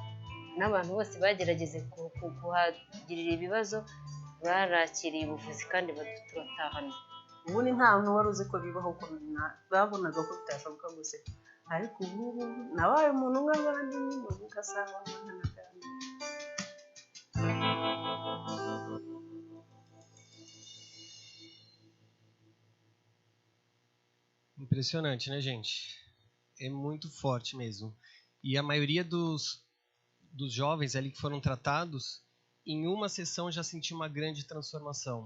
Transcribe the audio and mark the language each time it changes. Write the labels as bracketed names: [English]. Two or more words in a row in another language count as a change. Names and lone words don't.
[Kinyarwanda] N'abantu bose bagerageze kuhagirira ibibazo barakiriye ubuvuzi kandi baduturatahana. Ubu ni nta muntu wari uzi ko bibaho ko babonaga ko bitashoboka guseka, ariko ubu nabaye umuntu nk'abandi nyine ugasanga umwana kandi. [Portuguese] Impressionante, né, gente? É muito forte mesmo. E a maioria dos jovens ali que foram tratados em uma sessão já senti uma grande transformação.